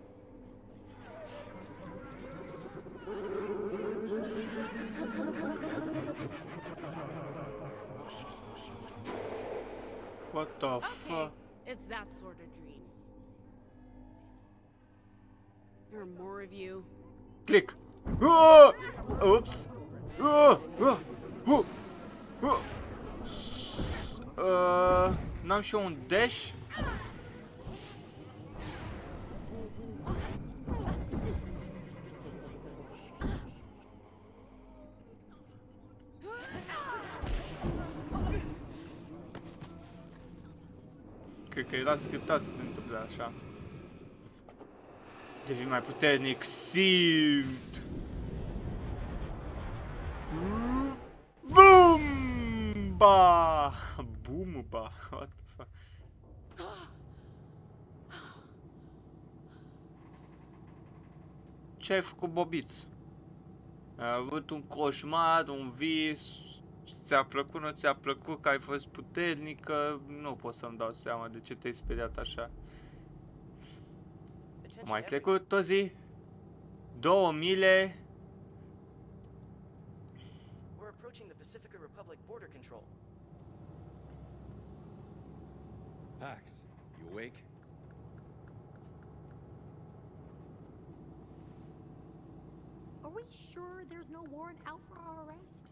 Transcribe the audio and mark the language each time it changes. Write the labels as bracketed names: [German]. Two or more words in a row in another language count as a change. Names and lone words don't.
[English] What the Okay, fuck? it's that sort of dream. There are more of you. Click. Oh! Oops. Oh! Oh! Oh! [Romanian] Oh! N-am și eu un dash? Cred că era scriptat să se întâmple așa. Devii mai puternic, simt! Boom! Ba! [English] Boom, ba! What the fuck? [Romanian] Ce ai făcut, Bobiț? Ai avut un coșmar, un vis, ți-a plăcut, nu ți-a plăcut, că ai fost puternică, nu pot să-mi dau seama de ce te-ai speriat așa. A mai trecut o zi, 2 mile. [English] We're approaching the Pacifica Republic border control. Pax, you awake? Are we sure there's no warrant out for our arrest?